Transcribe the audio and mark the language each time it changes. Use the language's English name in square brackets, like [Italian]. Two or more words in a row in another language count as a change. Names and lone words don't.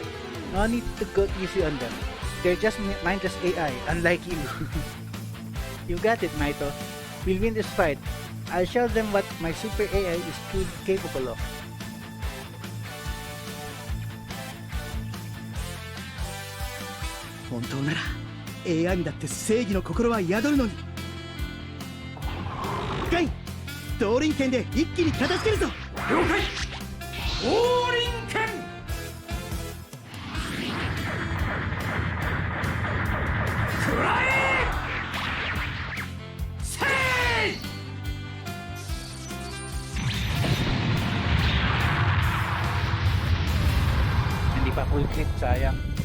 [English] No need to go easy on them. They're just mindless AI, unlike you. You got it, Maito. We'll win this fight. I'll show them what my super AI is truly capable of. [Japanese] 本当なら AI にだって正義の心は宿るのに。ガイ、動輪剣で一気に片付けるぞ。了解。砲輪剣。食らえ。せい。 [Filipino] Hindi pa [English] full clip, [Filipino] sayang.